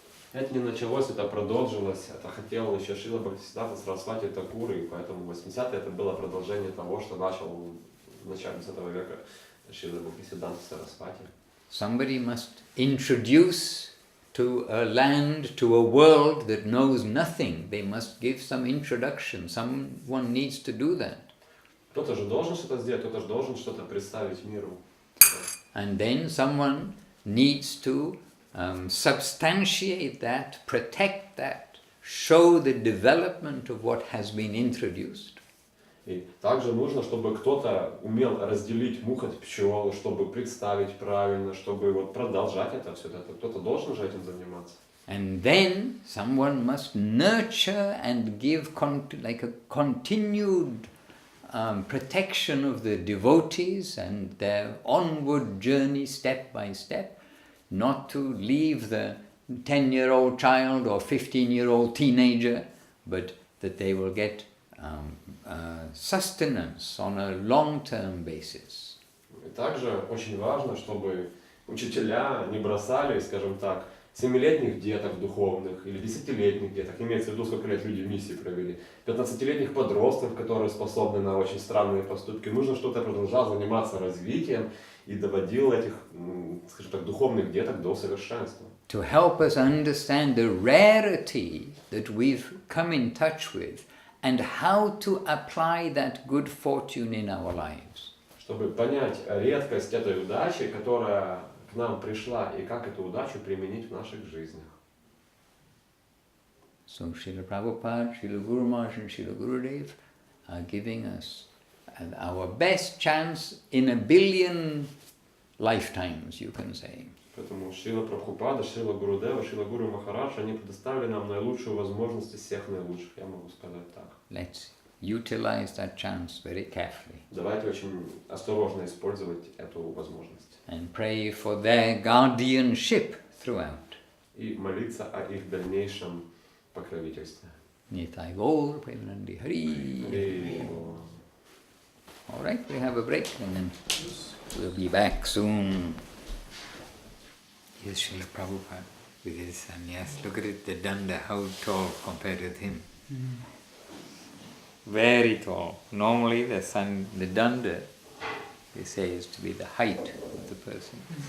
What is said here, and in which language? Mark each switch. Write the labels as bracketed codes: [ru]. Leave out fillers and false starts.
[ru] Это не началось, это продолжилось, это хотел еще Шрила Бхактисиддханта Сарасвати Такур, и поэтому 80-е это было продолжение того, что начал в начале 20 века Шрила Бхактисиддханта Сарасвати. [en] Somebody must introduce to a land, to a world that knows nothing. They must give some introduction. Someone needs to do that. [ru] Кто-то же должен что-то сделать, кто-то же должен что-то представить миру. [en] And then someone needs to substantiate that, protect that, show the development of what has been introduced. [ru] И также нужно, чтобы кто-то умел разделить мух от пчел, чтобы представить правильно, чтобы вот продолжать это все. Кто-то должен же этим заниматься. [en] And then someone must nurture and give like a continued protection of the devotees and their onward journey step by step, not to leave the 10-year-old child or 15-year-old teenager, but that they will get sustenance on a long-term basis. [ru] И также очень важно, чтобы учителя не бросали, скажем так, 7-летних деток духовных или 10-летних деток, имеется в виду, сколько лет люди в миссии провели, 15-летних подростков, которые способны на очень странные поступки. Нужно, чтобы ты продолжал заниматься развитием и доводил этих, скажем так, духовных деток до совершенства. [en] To help us understand the rarity that we've come in touch with and how to apply that good fortune in our lives. [ru] Чтобы понять редкость этой удачи, которая к нам пришла, и как эту удачу применить в наших жизнях. [en] So Srila Prabhupada, Srila Guru Maharaj and Srila Gurudev are giving us our best chance in a billion lifetimes, you can say. [ru] Поэтому Шрила Прабхупада, Шрила Гурудева, Шрила Гуру Махарадж, они предоставили нам наилучшую возможность из всех наилучших, я могу сказать так. [en] Let's utilize that chance very carefully. [ru] Давайте очень осторожно использовать эту возможность. [en] And pray for their guardianship throughout. [ru] И молиться о их дальнейшем покровительстве. [en] Nitai Gaur Premanandi Hari. All right, we have a break and then we'll be back soon. Here's Srila Prabhupada with his sannyas. Look at it, the danda, how tall compared with him. Very tall. Normally the danda, they say, is to be the height of the person.